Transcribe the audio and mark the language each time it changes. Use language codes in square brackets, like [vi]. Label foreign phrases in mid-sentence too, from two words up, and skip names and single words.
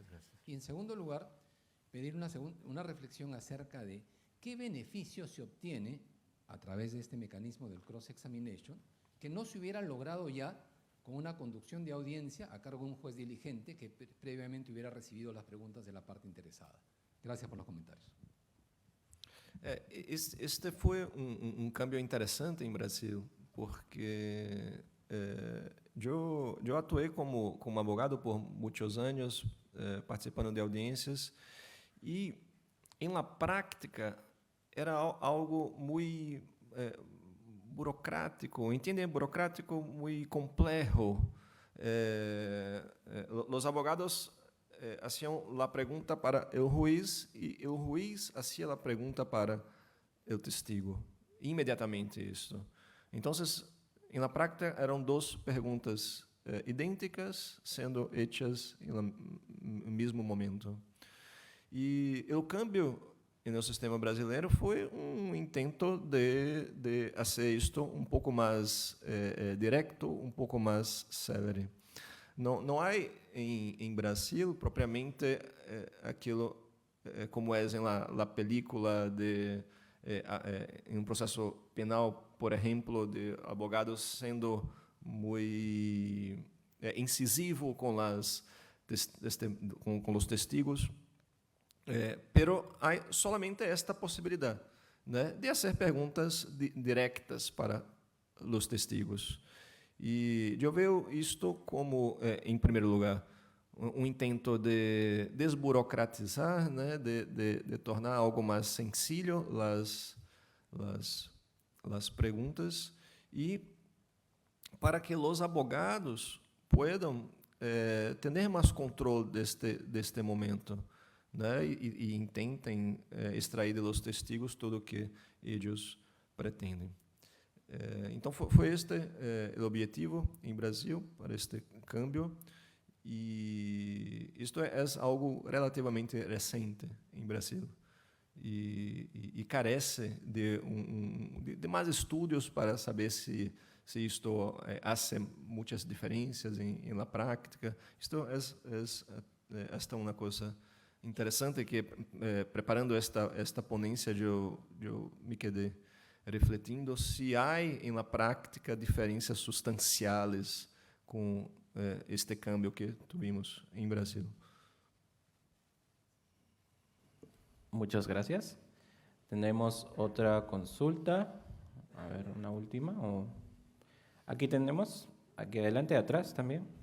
[es] Y en segundo lugar, pedir una reflexión acerca de qué beneficio se obtiene a través de este mecanismo del cross-examination que no se hubiera logrado ya con una conducción de audiencia a cargo de un juez diligente que previamente hubiera recibido las preguntas de la parte interesada. Gracias por los comentarios. [pt] Este foi cambio interessante em Brasil, porque eu atuei como advogado por muitos anos, participando de audiências, e em la prática era algo muito burocrático, entendem? Burocrático, muito complexo. [es] Os advogados hacían la pregunta para el juez y el juez hacía la pregunta para el testigo. Inmediatamente esto. Entonces, en la práctica eran dos preguntas [pt] idênticas sendo [es] hechas [pt] no mesmo momento. E o cambio no sistema brasileiro foi intento de fazer isto pouco mais direto, pouco mais célere. Não há em Brasil propriamente aquilo como é em [es] la película [pt] em processo penal, por exemplo, de advogados sendo muito incisivo com os testigos, pero há solamente esta possibilidade, né, de fazer perguntas diretas para os testigos. E eu vejo isto como, em primeiro lugar, intento de desburocratizar, né, de tornar algo mais sencillo as perguntas e para que os advogados puedan ter mais controle deste momento, né, e intentem extrair de [es] los testigos [pt] tudo o que eles pretendem. Então, foi este o objetivo em Brasil para este câmbio, e isto é algo relativamente recente em Brasil e carece de mais estudos para saber se isto faz muitas diferenças em la prática. Isto é uma coisa interessante que, preparando esta ponência, eu me quedei refletindo se há em la prática diferenças substanciais com este [es] cambio que tuvimos en Brasil. Muchas gracias. Tenemos otra consulta. A ver, una última. Aquí tenemos, aquí adelante, atrás también.